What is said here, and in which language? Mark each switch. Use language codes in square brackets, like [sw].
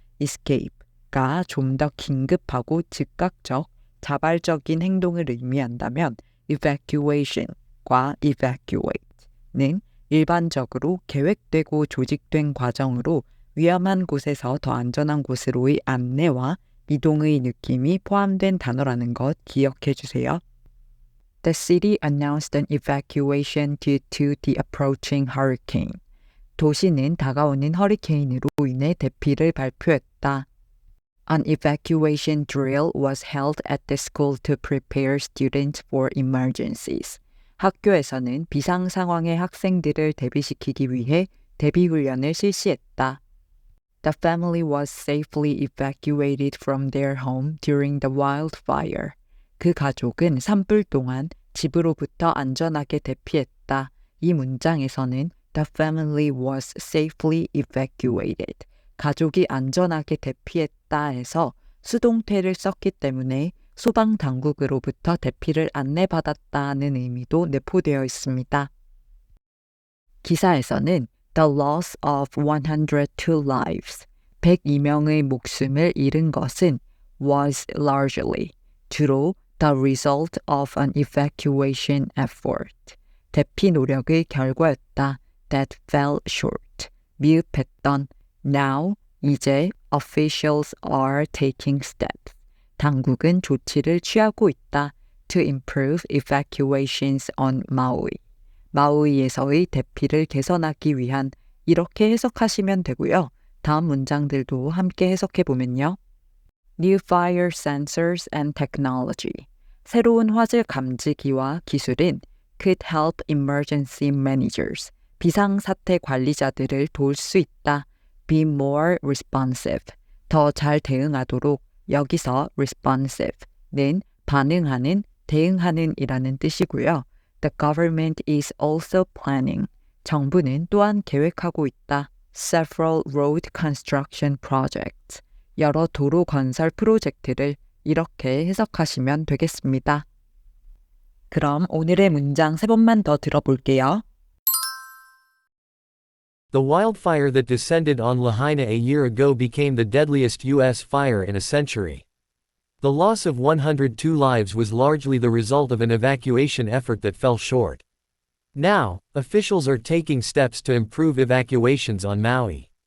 [ko] escape가 좀 더 긴급하고 즉각적, 자발적인 행동을 의미한다면 evacuation과 evacuate는 일반적으로 계획되고 조직된 과정으로 위험한 곳에서 더 안전한 곳으로의 안내와 이동의 느낌이 포함된 단어라는 것 기억해 주세요. [en] The city announced an evacuation due to the approaching hurricane. [ko] 도시는 다가오는 허리케인으로 인해 대피를 발표했다. [en] An evacuation drill was held at the school to prepare students for emergencies. [ko] 학교에서는 비상 상황의 학생들을 대비시키기 위해 대비훈련을 실시했다. [en] The family was safely evacuated from their home during the wildfire. [ko] 그 가족은 산불 동안 집으로부터 안전하게 대피했다. 이 문장에서는 [en] The family was safely evacuated. [ko] 가족이 안전하게 대피했다에서 수동태를 썼기 때문에 소방당국으로부터 대피를 안내받았다는 의미도 내포되어 있습니다. [en] 기사에서는 The loss of 102 lives, [ko] 102명의 목숨을 잃은 것은 [en] was largely, [ko] 주로 [en] the result of an evacuation effort, [ko] 대피 노력의 결과였다. [en] that fell short, [ko] 미흡했던. [en] Now, [ko] 이제 [en] officials are taking steps. [ko] 당국은 조치를 취하고 있다. [en] to improve evacuations on Maui. [ko] 마우이에서의 대피를 개선하기 위한, 이렇게 해석하시면 되고요. 다음 문장들도 함께 해석해 보면요. [en] New fire sensors and technology. [ko] 새로운 화재 감지기와 기술은 [en] could help emergency managers. [ko] 비상사태 관리자들을 도울 수 있다. [en] Be more responsive. [ko] 더 잘 대응하도록. 여기서 responsive는 반응하는, 대응하는 이라는 뜻이고요. [en] The government is also planning. [ko] 정부는 또한 계획하고 있다. [en] Several road construction projects. [ko] 여러 도로 건설 프로젝트를, 이렇게 해석하시면 되겠습니다. 그럼 오늘의 문장 3번만 더 들어볼게요. [en] The wildfire that descended on Lahaina a year ago became the deadliest U.S. fire in a century. The loss of 102 lives was largely the result of an evacuation effort that fell short. Now, officials are taking steps to improve evacuations on Maui.